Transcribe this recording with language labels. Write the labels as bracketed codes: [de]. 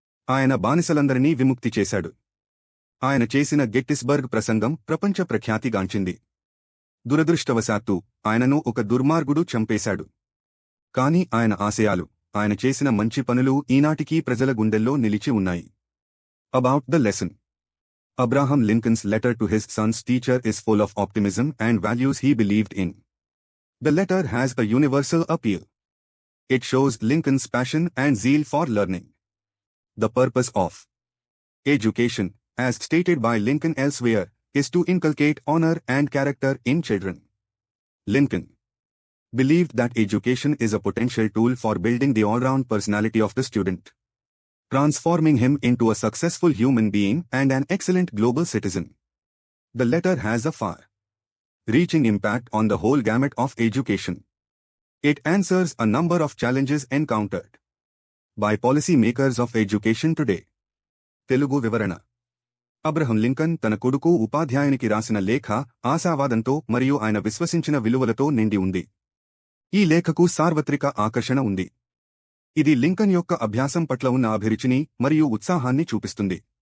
[te] ఆయన బానిసలందరినీ విముక్తి చేశాడు. ఆయన చేసిన గెట్టిస్బర్గ్ ప్రసంగం ప్రపంచ ప్రఖ్యాతిగాంచింది. దురదృష్టవశాత్తు ఆయనను ఒక దుర్మార్గుడు చంపేశాడు. కాని ఆయన ఆశయాలు, ఆయన చేసిన మంచి పనులు ఈనాటికీ ప్రజల గుండెల్లో నిలిచి ఉన్నాయి. [en] About the lesson. Abraham Lincoln's letter to his son's teacher is full of optimism and values he believed in. The letter has a universal appeal. It shows Lincoln's passion and zeal for learning. The purpose of education, as stated by Lincoln elsewhere, is to inculcate honor and character in children. Lincoln believed that education is a potential tool for building the all-round personality of the student, transforming him into a successful human being and an excellent global citizen. The letter has a far-reaching impact on the whole gamut of education. It answers a number of challenges encountered by policy makers of education today. [te] Telugu వివరణ. Abraham Lincoln తన కొడుకు ఉపాధ్యాయునికి రాసిన లేఖ ఆశావాదంతో మరియు ఆయన విశ్వసించిన విలువలతో నిండి ఉంది. ఈ లేఖకు సార్వత్రిక ఆకర్షణ ఉంది. ఇది లింకన్ యొక్క అభ్యాసం పట్ల ఉన్న అభిరుచిని మరియు ఉత్సాహాన్ని చూపిస్తుంది.